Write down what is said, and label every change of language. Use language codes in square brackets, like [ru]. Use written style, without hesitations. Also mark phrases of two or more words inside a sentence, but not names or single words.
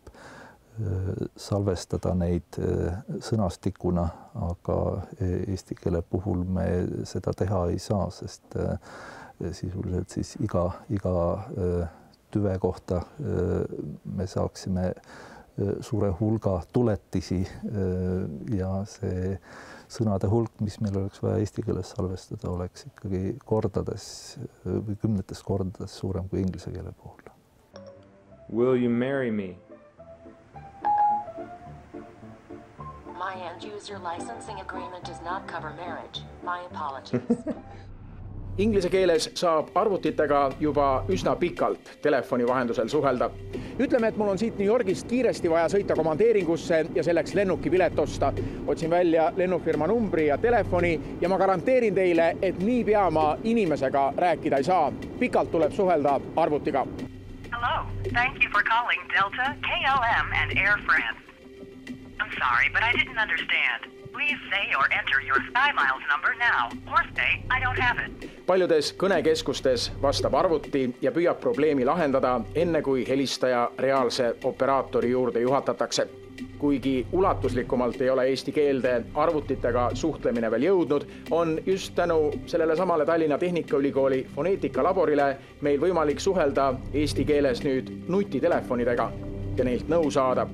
[et] salvestada neid sõnastikuna, aga eesti keele puhul me seda teha ei saa, sest sisuliselt siis iga tüve kohta me saaksime suure hulga tuletisi ja see sõnade hulk, mis meil oleks vaja eesti keeles salvestada, oleks ikkagi kordades või kümnetes kordades suurem kui inglise keele puhul. [en] Will you marry me? My end-user licensing agreement does not cover marriage. My apologies. [et] Inglise keeles saab arvutitega juba üsna pikalt telefoni vahendusel suhelda. Ütleme, et mul on siit New Yorgist kiiresti vaja sõita komandeeringusse ja selleks lennukipilet osta. Otsin välja lennufirma numbri ja telefoni ja ma garanteerin teile, et niipea ma inimesega rääkida ei saa. Pikalt tuleb suhelda arvutiga. [en] Hello, thank you for calling Delta, KLM and Air France. I'm sorry, but I didn't understand. Please say or enter your SkyMiles number now, or say I don't have it. [et] Paljudes kõnekeskustes vastab arvuti ja püüab probleemi lahendada enne kui helistaja reaalse operaatori juurde juhatatakse. Kuigi ulatuslikumalt ei ole eesti keelde arvutitega suhtlemine veel jõudnud, on just tänu sellele samale Tallinna Tehnikaülikooli foneetikalaborile meil võimalik suhelda eesti keeles nüüd nutitelefonidega ja neilt nõu saada.